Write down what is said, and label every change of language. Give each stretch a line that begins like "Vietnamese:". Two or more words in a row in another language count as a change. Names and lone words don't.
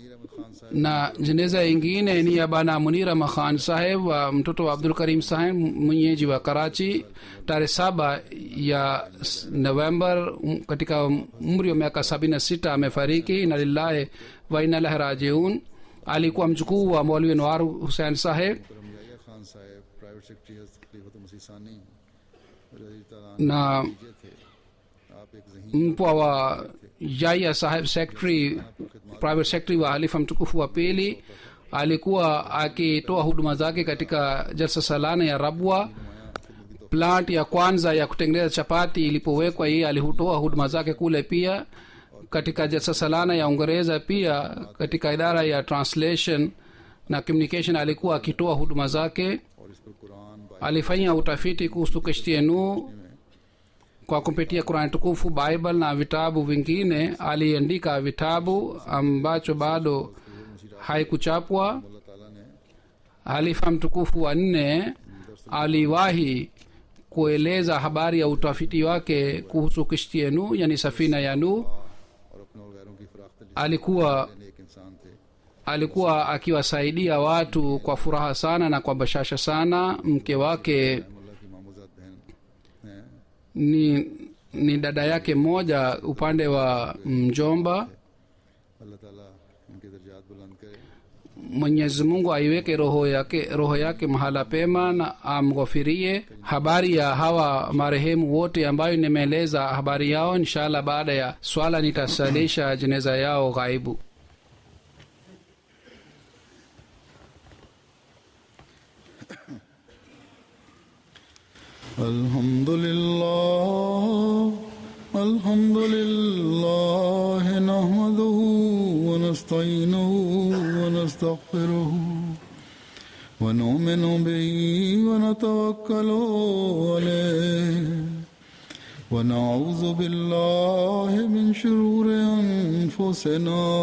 Swahili: Na jeneza ingine ni ya bana Munira Makhan Saheb wa mtoto wa Abdul Karim Saheb, mwenyeji wa Karachi. Tarehe 7 ya November katika umri wa miaka 76 amefariki.
Arabic: إنا لله وإنا إليه راجعون.
Swahili: alikuwa mjukuu wa Maulwi Anwar Hussain Saheb,
Urdu: رمضایا خان صاحب
English: private secretary
Urdu: خلیفۃ المسیح ثانی رضی تعالیٰ
Swahili: na
Urdu: عنہ تھے۔ آپ ایک ذہین
Swahili: mpwa wa Yahya Saheb secretary
English: private secretary
Swahili: wa halifa mtukufu wa pili. Alikuwa akitoa huduma zake katika jalsa salana ya Rabwa. Plant ya kwanza ya kutengeneza chapati ilipowekwa, yeye alihutoa huduma zake kule. Pia katika jalsa salana ya Uingereza, pia katika idara ya translation na communication alikuwa akitoa huduma zake.
Urdu: اور اس پر قرآن
Swahili: Alifanya utafiti kuhusu Kishti Nuh kwa kupitia Qur'an tukufu, Bible na vitabu vingine. Aliandika vitabu ambacho bado haikuchapwa.
Urdu: اللہ تعالیٰ نے
Swahili: Halifa mtukufu wa 4 aliwahi kueleza habari ya utafiti wake kuhusu Kishti Nuh, yani safina ya Nuh.
Urdu: اور اپنے اور غیروں کی فراخت
Swahili: Alikuwa
Urdu: لینے ایک انسان تھے.
Swahili: alikuwa akiwasaidia watu kwa furaha sana na kwa bashasha sana. Mke wake
Urdu: اللہ کی ماموں زاد بہن ہیں.
Swahili: ni dada yake mmoja upande wa mjomba.
Urdu: اللہ تعالیٰ ان کے درجات بلند کرے.
Swahili: Mwenyezi Mungu aiweke roho yake mahala pema na amghofirie. Habari ya hawa marehemu wote ambayo nimeeleza habari yao, inshallah baada ya swala nitasalisha jeneza yao ghaibu.
Arabic: الحمد لله الحمد لله نحمده ونستعينه ونستغفره ونؤمن به ونتوكل عليه ونعوذ بالله من شرور أنفسنا